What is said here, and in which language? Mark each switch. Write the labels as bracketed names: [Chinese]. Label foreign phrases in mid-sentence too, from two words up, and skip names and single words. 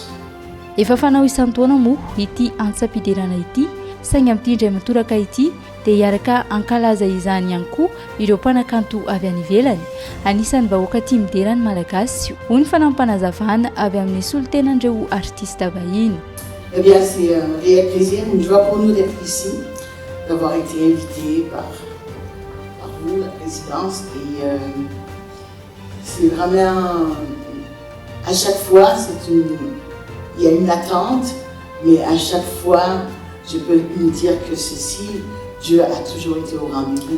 [Malagasy] Efa fanao isan-taona moa ity antsapidirana ity saingy amin'ity indray matoraka ity dia hiaraka ankalaza izany ihany koa ireo mpanakanto avy any ivelany. Anisan'ny vahoaka tia miderany malagasy hoy ny fanampanazavana avy amin'ny solotenan'ireo artista vahiny. [French] Eh bien, c'est un réel plaisir, une joie pour nous d'être ici, d'avoir été invités par vous, la présidence. Et c'est vraiment, à chaque fois, il y a une attente, mais à chaque fois, je peux me dire que ceci, Dieu a toujours été au rendez-vous.